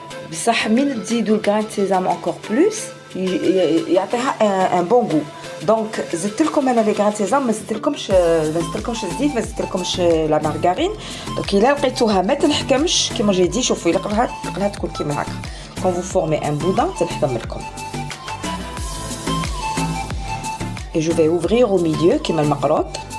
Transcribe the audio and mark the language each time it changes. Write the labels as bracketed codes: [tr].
[ar] بصح من تزيدوا [fr] grains de sésame encore plus [ar] يعطيها [fr] un bon goût. [ar] دونك زدت لكم انا لي grains de sésame، ما زدتلكمش الزيت، ما زدتلكمش لا مارغارين. دونك الا لقيتوها ما تنحكمش كيما جي دي، شوفوا الا قلها تكون كيما هكا. [fr] quand vous formez un boudin [ar] تنحكم لكم. [fr] et je vais ouvrir au milieu [ar] كيما المقروط.